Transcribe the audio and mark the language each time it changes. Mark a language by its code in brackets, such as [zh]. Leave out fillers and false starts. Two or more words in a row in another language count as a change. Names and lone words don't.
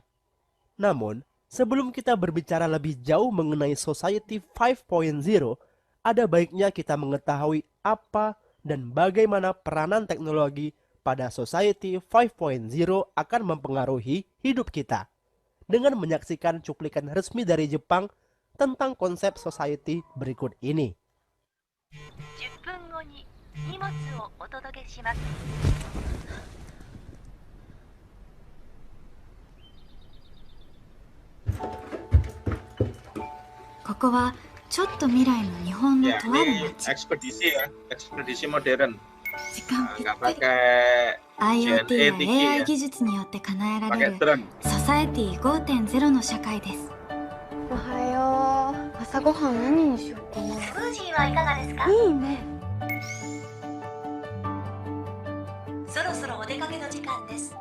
[id] Namun, sebelum kita berbicara lebih jauh mengenai Society 5.0, ada baiknya kita mengetahui apa dan bagaimana peranan teknologi pada Society 5.0 akan mempengaruhi hidup kita. Dengan menyaksikan cuplikan resmi dari Jepang tentang konsep society berikut ini. [ja] 10 分後に荷物をお届けします。ここはちょっと未来の日本の [id] Ya, [ja] とある [id] ini [ja] 町。 [id] ekspedisi ya, ekspedisi modern. [ja] 時間ぴっ [id] nggak [ja] たり [id] pakai [ja] IoT や GNA AI や, 技術によって叶えら [id] pakai [ja] れる [id] drone. [ja] ソサエティ5.0の社会です。おはよう。朝ごはん何にしようかな。スムージーはいかがですか？いいね。そろそろお出かけの時間です。